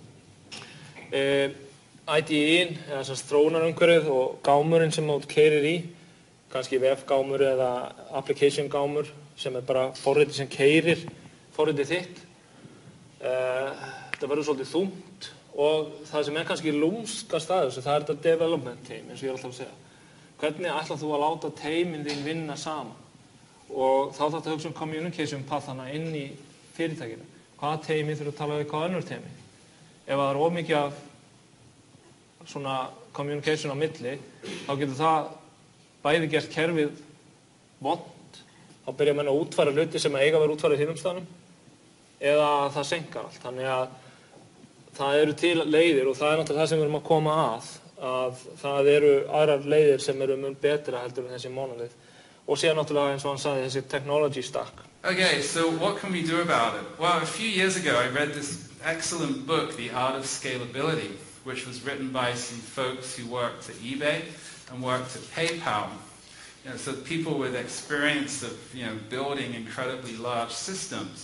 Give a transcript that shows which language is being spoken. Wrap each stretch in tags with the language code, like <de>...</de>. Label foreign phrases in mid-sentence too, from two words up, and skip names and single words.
<is>IDE-in, eða sem þróunarumhverfið og gámurinn sem þú keyrir í, kannski vefgámur eða application gámur sem bara forritið sem keyrir forritið þitt. Þetta verður svolítið þungt og það sem kannski lúmskast að þessu, það þetta</is> <en>development team,</en> <is>eins og ég alltaf að segja. Hvernig ætlar þú að láta teimin þín vinna saman? Og þá þarftu að hugsa</is> <en>communication pathana</en> <is>inn í fyrirtækinu. Hvaða teimi þurfa að tala við hvað önnur teimi? Ef það er of mikið af svona communication á milli, þá getur það bæði gert kerfið vont, þá byrja menn að útfæra hluti sem eiga að vera útfærið í hinum staðnum, eða það senkar allt. Þannig að það eru til leiðir og það er náttúrulega það sem við erum að koma að það eru aðrar leiðir sem eru mun betra heldur en þessi monolith. Og síðan náttúrulega eins og hann sagði þessi</is> <en>technology stack. Okay, so what can we do about it? Well, a few years ago I read this excellent book, The Art of Scalability, which was written by some folks who worked at eBay and worked at PayPal. So people with experience of building incredibly large systems.</en>